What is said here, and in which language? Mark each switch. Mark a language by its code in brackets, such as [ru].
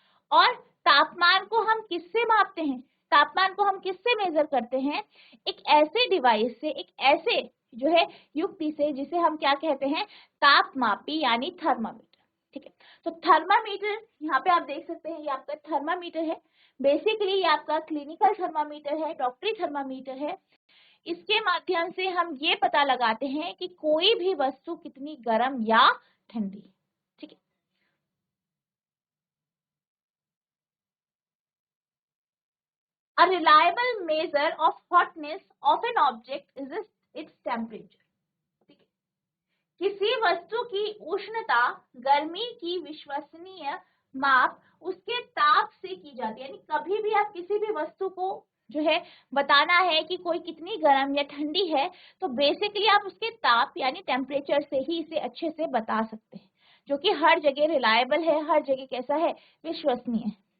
[hi] और तापमान को हम किससे मापते हैं, तापमान को हम किससे मेजर करते हैं, एक ऐसे डिवाइस से, एक ऐसे जो है युक्ति से जिसे हम क्या कहते हैं, तापमापी यानी थर्मामीटर। ठीक है, तो थर्मामीटर यहाँ पे आप देख सकते हैं, ये आपका थर्मामीटर है। बेसिकली ये आपका क्लिनिकल थर्मामीटर है, डॉक्टरी थर्मामीटर है। इसके माध्यम से हम ये पता लगाते हैं कि कोई भी वस्तु कितनी गर्म या ठंडी। [en] ठीक है, A reliable measure of hotness of an object is its temperature. [hi] ठीक है, किसी वस्तु की उष्णता, गर्मी की विश्वसनीय माप उसके ताप से की जाती है। यानी कभी भी आप किसी भी वस्तु को जो है बताना है कि कोई कितनी गर्म या ठंडी है तो बेसिकली आप उसके ताप यानी टेम्परेचर से ही इसे अच्छे से बता सकते हैं, जो कि हर जगह रिलायबल है, हर जगह कैसा है, विश्वसनीय है।